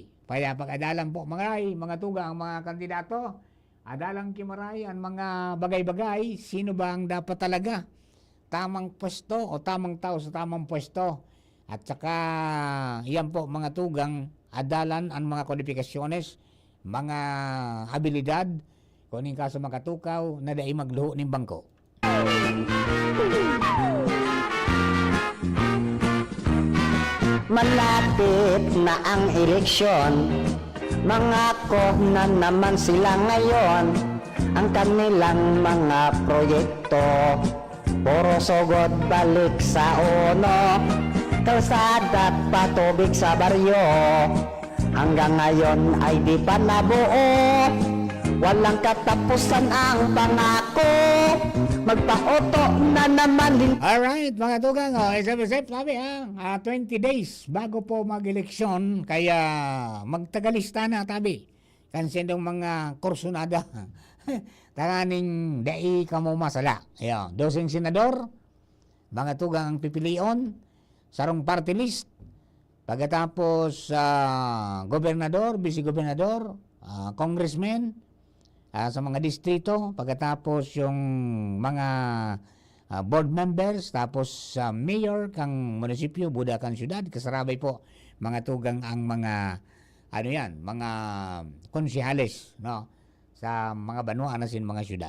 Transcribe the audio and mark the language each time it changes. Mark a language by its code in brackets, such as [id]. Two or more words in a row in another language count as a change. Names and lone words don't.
[bik] Kaya pag-adalan po mga tugang, mga kandidato, adalang kimaray ang mga bagay-bagay, [tl] sino ba ang dapat talaga tamang pwesto [bik] o tamang tao sa tamang pwesto. At saka yan po mga tugang, adalan ang mga kwalifikasyones, mga abilidad, kuning kaso makatukaw na dai magluho ning bangko. [tl] Malapit na ang eleksyon, mangako na naman sila ngayon, ang kanilang mga proyekto, puro sugod balik sa uno, kalsada at patubig sa baryo, hanggang ngayon ay di pa nabuo, walang katapusan ang pangako, magpa-auto na naman. [en] Alright, [bik] mga tugang, sabi ha, 20 days bago po mag-eleksyon, kaya magtagalista na tabi. Kansindong mga kursunada, tanganing dai kamo masala. Ayan, 12 senador, mga tugang ang pipilion, sarong party list, pagkatapos gobernador, vice-gobernador, congressman, sa mga distrito, pagkatapos yung mga [en] board members, [bik] tapos mayor kang munisipyo, buda kang syudad, kasarabay po mga tugang ang mga mga konsihales, no, sa mga banuan na sin mga syudad.